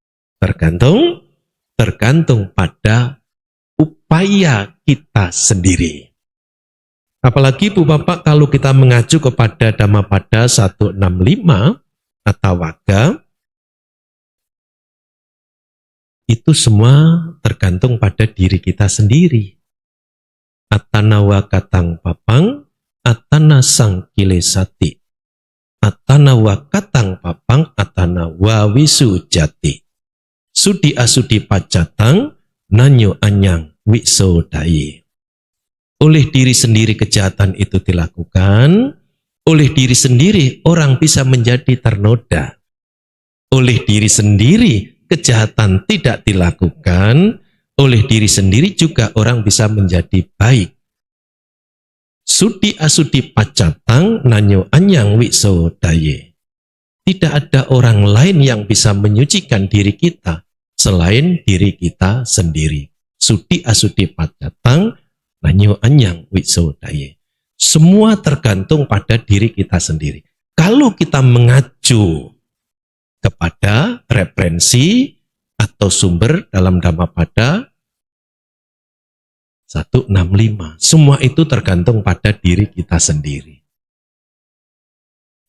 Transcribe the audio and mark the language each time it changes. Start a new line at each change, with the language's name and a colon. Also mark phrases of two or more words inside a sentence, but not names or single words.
Indonesian: Tergantung pada upaya kita sendiri. Apalagi Bu Bapak kalau kita mengacu kepada Dhammapada 165 atau Waga, itu semua tergantung pada diri kita sendiri.
Pali: Atanawa katang papang, atana sang kilesati. Atanawa katang papang, atanawa wisu jati. Sudi asudi pacatang, nanyo anyang wisodayi.
Indonesian: Oleh diri sendiri kejahatan itu dilakukan, oleh diri sendiri orang bisa menjadi ternoda. Oleh diri sendiri kejahatan tidak dilakukan, oleh diri sendiri juga orang bisa menjadi baik.
Pali: Sudi asudi pacatang nanyo anyang wisodaye.
Indonesian: Tidak ada orang lain yang bisa menyucikan diri kita selain diri kita sendiri.
Pali: Sudi asudi pacatang nanyo anyang wisodaye.
Indonesian: Semua tergantung pada diri kita sendiri. Kalau kita mengacu kepada referensi atau sumber dalam Dhammapada 165, semua itu tergantung pada diri kita sendiri.